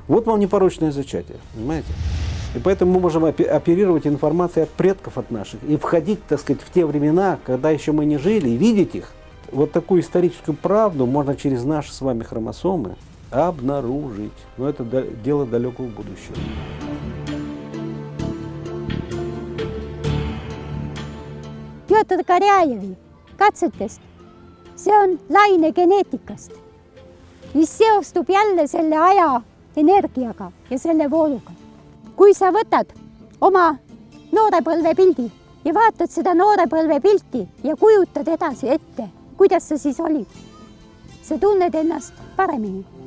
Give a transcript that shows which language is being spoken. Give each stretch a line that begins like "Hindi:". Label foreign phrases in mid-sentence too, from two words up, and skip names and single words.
Russian: Вот вам непорочное зачатие, понимаете? И поэтому мы можем оперировать информацией от предков от наших и входить, так сказать, в те времена, когда еще мы не жили, и видеть их. Вот такую историческую правду можно через наши с вами хромосомы Обнаружить. Но это дело далекого будущего.
Estonian: Pjotr Karjajevi katsetest, see on laine geneetikast, mis seostub jälle selle aja energiaga ja selle vooluga. Kui sa võtad oma noorepõlve pildi ja vaatad seda noorepõlve pilti ja kujutad edasi ette, kuidas sa siis olid, sa tunned ennast paremini.